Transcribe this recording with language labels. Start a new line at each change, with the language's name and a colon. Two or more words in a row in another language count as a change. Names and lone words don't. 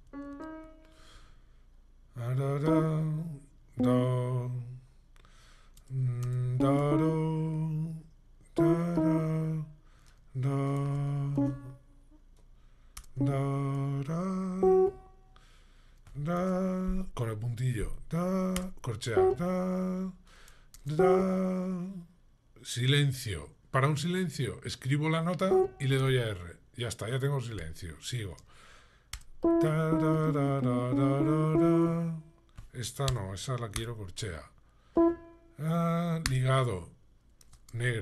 Spanish: Da, da, da, da, da, da, da, da, da, con el puntillo, da, corchea, da, da, silencio. Para un silencio, escribo la nota y le doy a R. Ya está, ya tengo silencio. Sigo. Da, da, da, da, da, da, da. Esta no, esa la quiero corchea. Ah, ligado, negra.